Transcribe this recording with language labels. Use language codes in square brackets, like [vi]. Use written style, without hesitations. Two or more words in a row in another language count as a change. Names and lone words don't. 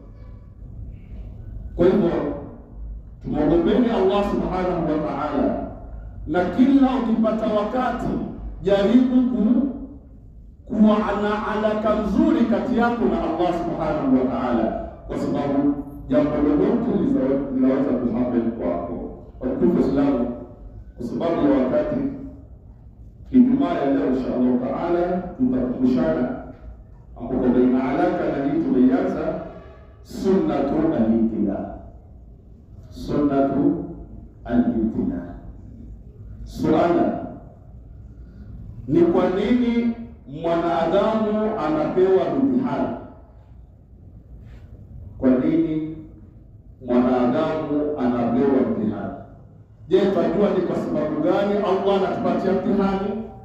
[sw] Kwa hivyo tumwogopeni Allah [ar] سبحانه وتعالى, [sw] na kila ukipata wakati jaribu kuwa ana alaka nzuri kati yako na Allah [ar] سبحانه وتعالى, [sw] kwa sababu jambo lolote linaweza kuhappen kwako. Watukufu Islamu, kwa sababu ya wakati, Ijumaa ya leo [ar] إن شاء الله تعالى [sw] tutakumbushana ambapo baina alaka na hii tumeanza [ar] سنة الابتلاء. سنة الابتلاء. [sw] Suala ni kwa nini mwanadamu anapewa mtihani? Kwa nini mwanadamu anapewa mtihani? Je, tunajua ni kwa sababu gani Allah anatupatia mtihani?